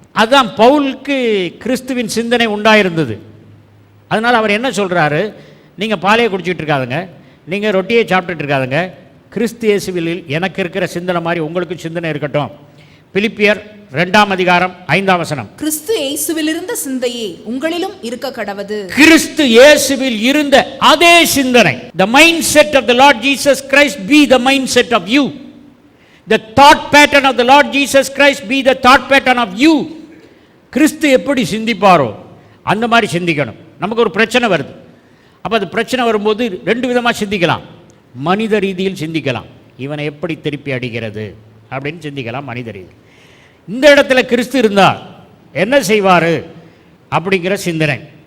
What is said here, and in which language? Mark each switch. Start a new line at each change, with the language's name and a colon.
Tamil: அதுதான் பவுலுக்கு கிறிஸ்துவின் சிந்தனை உண்டாயிருந்தது. அதனால் அவர் என்ன சொல்கிறாரு? நீங்கள் பாலையை குடிச்சிட்டு இருக்காதுங்க, நீங்கள் ரொட்டியை சாப்பிட்டுட்டு இருக்காதுங்க, கிறிஸ்து இயேசுவில் எனக்கு இருக்கிற சிந்தனை மாதிரி உங்களுக்கு சிந்தனை இருக்கட்டும். பிலிப்பியர் 2:5 கிறிஸ்து இயேசுவில் இருந்த சிந்தையே உங்களிலும் இருக்க கடவது. கிறிஸ்து இயேசுவில் இருந்த அதே சிந்தனை.
English: The mindset of the Lord Jesus Christ be the mindset of you. The thought pattern of the Lord Jesus Christ be the thought pattern of you.
Tamil: கிறிஸ்து எப்படி சிந்திப்பாரோ அந்த மாதிரி சிந்திக்கணும். நமக்கு ஒரு பிரச்சனை வருது, அப்போ அது பிரச்சனை வரும்போது 2 விதமாக சிந்திக்கலாம். மனித ரீதியில் சிந்திக்கலாம், இவனை எப்படி திருப்பி அடிக்கிறது அப்படின்னு சிந்திக்கலாம் மனித ரீதி. இந்த இடத்துல கிறிஸ்து இருந்தால் என்ன செய்வார் அப்படிங்கிற சிந்தனை.